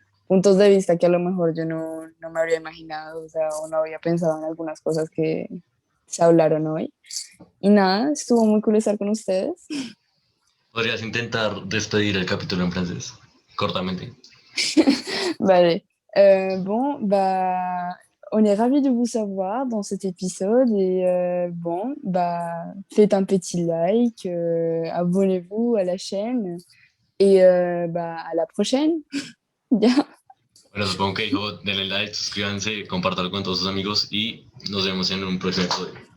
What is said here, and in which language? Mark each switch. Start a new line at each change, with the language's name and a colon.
Spanish: puntos de vista que a lo mejor yo no me habría imaginado, o sea, o no había pensado en algunas cosas que se hablaron hoy. Y nada, estuvo muy cool estar con ustedes. Podrías intentar despedir el capítulo en francés, cortamente. Vale.
French: Bon, bah, on est ravis de vous savoir dans cet épisode et bon, bah, faites un petit like, abonnez-vous à la chaîne et bah, à la prochaine.
Spanish: Ya, Bueno, supongo que dijo, denle like, suscríbanse, compártanlo con todos sus amigos y nos vemos en un próximo episodio.